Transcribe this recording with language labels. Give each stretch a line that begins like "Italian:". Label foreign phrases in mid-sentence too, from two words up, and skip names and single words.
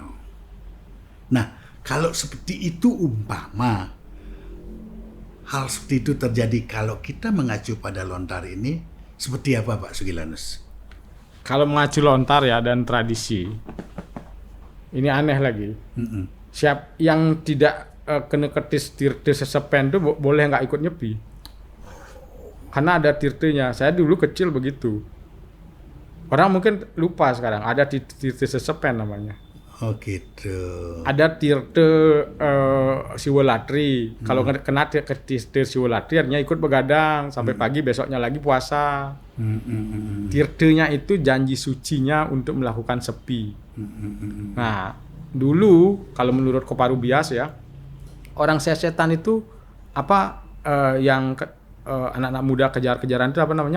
Indonesian: Nah, kalau seperti itu umpama hal seperti itu terjadi, kalau kita mengacu pada lontar ini, seperti apa Pak Sugilanus? Kalau mengacu lontar ya dan tradisi, ini aneh lagi. Siap yang tidak kena ketis tirte sesepen itu boleh nggak ikut nyepi? Karena ada tirtenya. Saya dulu kecil begitu. Orang mungkin lupa sekarang, ada tirte sesepen namanya. Oh gitu. Ada tirte Siwolatri. Kalau kena tirte Siwolatri artinya ikut begadang sampai pagi, besoknya lagi puasa. Tirtenya itu janji sucinya untuk melakukan sepi. Nah, dulu kalau menurut Koparu Bias ya, orang sesetan itu yang anak-anak muda kejar-kejaran itu apa namanya?